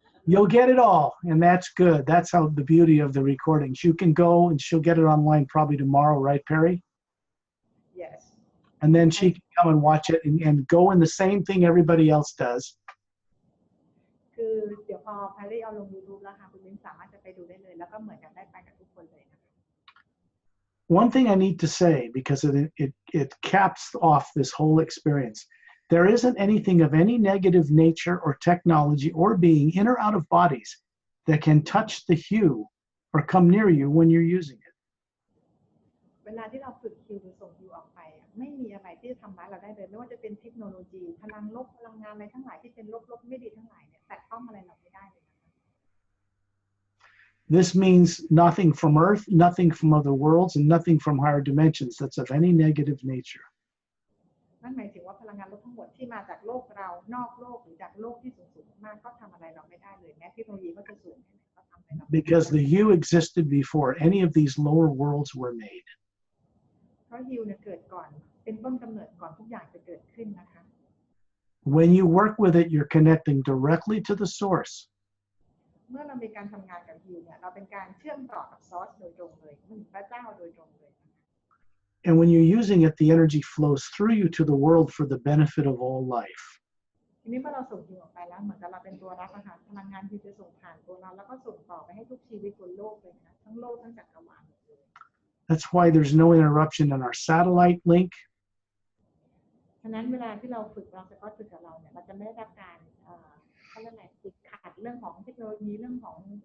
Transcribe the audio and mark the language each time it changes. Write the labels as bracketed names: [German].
[English] You'll get it all, and that's good. That's how the beauty of the recordings. You can go and she'll get it online probably tomorrow, right, Perry? Yes. And then she can come and watch it and go in the same thing everybody else does. [Thai] คือเดี๋ยวพอแพรรี่เอาลง YouTube แล้วค่ะคุณมิ้นสามารถจะไปดูได้เลยแล้วก็เหมือนกับได้ไปกับทุกคนเลยนะคะ [English] One thing I need to say, because it caps off this whole experience, there isn't anything of any negative nature or technology or being in or out of bodies that can touch the hue or come near you when you're using it. [Thai] เวลาที่เราฝึกฮิวหรือส่งฮิวออกไปไม่มีอะไรที่จะทำร้ายเราได้เลยไม่ว่าจะเป็นเทคโนโลยีพลังลบพลังงานอะไรทั้งหลายที่เป็นลบไม่ดีทั้งหลายเนี่ยแตะต้องอะไรเราไม่ได้เลย [English] This means nothing from Earth, nothing from other worlds, and nothing from higher dimensions that's of any negative nature. [Thai] นั่นหมายถึงว่าพลังงานลบทั้งหมดที่มาจากโลกเรานอกโลกหรือจากโลกที่สูงมากก็ทำอะไรเราไม่ได้เลยแม้เทคโนโลยีก็จะสูงแค่ไหนก็ทำอะไรเราไม่ได้ [English] Because the hue existed before any of these lower worlds were made. [Thai] เพราะฮิวเนี่ยเกิดก่อนเป็นต้นกำเนิดก่อนทุกอย่างจะเกิดขึ้นนะคะ [English] When you work with it, you're connecting directly to the source. [Thai] เมื่อเรามีการทำงานกับฮิวเนี่ยเราเป็นการเชื่อมต่อกับซอสโดยตรงเลยเหมือนพระเจ้าโดยตรงเลย [English] And when you're using it, the energy flows through you to the world for the benefit of all life. [Thai] ทีนี้เมื่อเราส่งฮิวออกไปแล้วเหมือนกับเราเป็นตัวรับอาหารพลังงานที่จะส่งผ่านตัวเราแล้วก็ส่งต่อไปให้ทุกชีวิตบนโลกเลยนะทั้งโลกทั้งจักรวาล [English] That's why there's no interruption in our satellite link. [Thai] ฉะนั้นเวลาที่เราฝึกเราจะก็ฝึกกับเราเนี่ยเราจะไม่ได้รับการเขาเรียกอะไรติดขัดเรื่องของเทคโนโลยีเรื่องของ